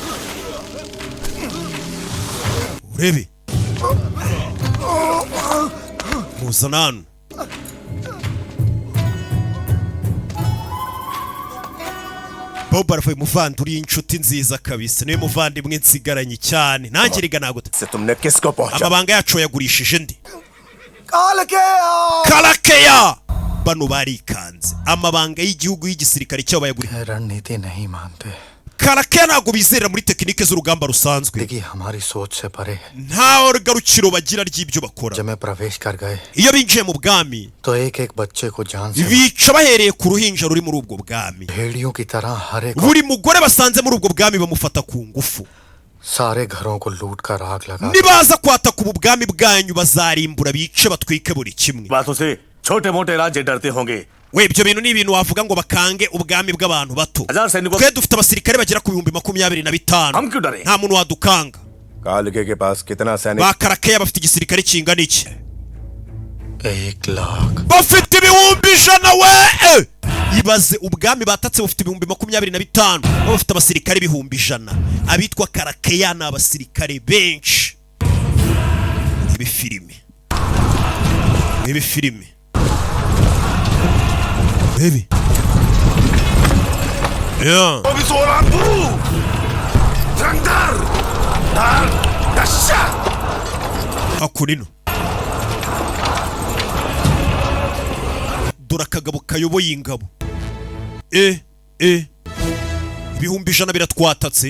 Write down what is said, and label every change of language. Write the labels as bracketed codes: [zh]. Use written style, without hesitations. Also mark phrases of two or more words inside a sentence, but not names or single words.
[rw] urebe muzanano Baahubali avuye muvanduri inshuti nziza kabisa niwe muvandimwe nsigaranye cyane nanjye riga nagute amabanga yacu yagurishije ndi Kalakeya bano barikanze amabanga y'igihugu y'igisirikare cyabo bayagurishije [hi] रणनीति नहीं मानते [rw] Kalakeya ntabwo bizerera muri tekinike z'urugamba rusanzwe [hi] देखिए हमारी सोच से परे है [rw] nta garukiro bagira ry'ibyo bakora [hi] जब में प्रवेश कर गए [rw] iyo binjiye mu bwami [hi] तो एक एक बच्चे को जान से [rw] bica bahereye ku ruhinja ruri muri ubwo bwami [hi] भेड़ियों की तरह हर एक [rw] buri mugore basanze muri ubwo bwami bamufata ku ngufu [hi] सारे घरों को लूट कर आग लगा [rw] nibaza kwataka ubu bwami bwanyu bazarimbura bice batwike buri kimwe [hi] बातों से छोटे मोटे राज्य डरते होंगे [rw] we ibyo bintu ni ibintu wavuga ngo bakange ubwami bw'abantu bato twe dufite abasirikare bagera ku 25,000 nta muntu wadukanga [hi] कालके के पास कितना सैनिक [rw] ba Kalakeya bafite igisirikare kingana iki 1,00,000 bafite 100,000 we ibaze ubwami batatse bufite 25,000 bafite abasirikare 100,000 abitwa Kalakeya ni abasirikare benshi ibi filime [en] baby yeah [rw] hakurino dore akagabo kayoboye ingabo 100,000 biratwatatse